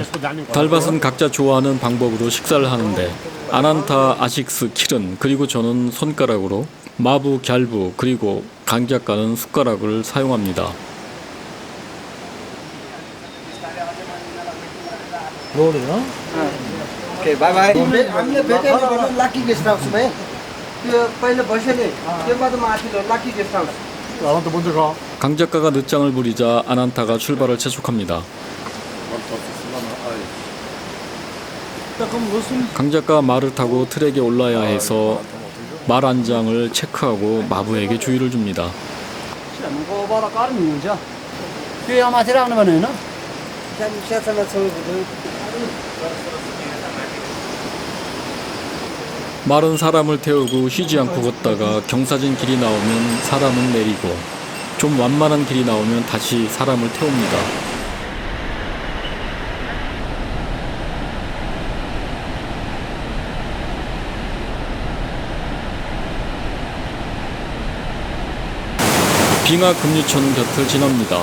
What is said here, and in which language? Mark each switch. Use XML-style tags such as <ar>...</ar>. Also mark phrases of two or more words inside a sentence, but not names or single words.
<ko>달밭은 각자 좋아하는 방법으로 식사를 하는데 아난타, 아식스, 킬은 그리고 저는 손가락으로, 마부, 갸부 그리고 강 작가는 숟가락을 사용합니다.</ko> <en>Okay, bye bye.</en> <ne>हामीले भेटेन भने लकी गेस्ट हाउस में त्यो पहिले बस्यो नि त्यसमा त माथिल्लो लकी गेस्ट हाउस</ne> <ko>나한테 먼저 가. 강 작가가 늦장을 부리자 아난타가 출발을 재촉합니다. 강 작가 말을 타고 트랙에 올라야 해서 말 안장을 체크하고 마부에게 주의를 줍니다.</ko> <ne>सानो छेउ</ne> <ko>말은 사람을 태우고 쉬지 않고 걷다가 경사진 길이 나오면 사람은 내리고 좀 완만한 길이 나오면 다시 사람을 태웁니다. 빙하 급류천 곁을 지납니다.</ko>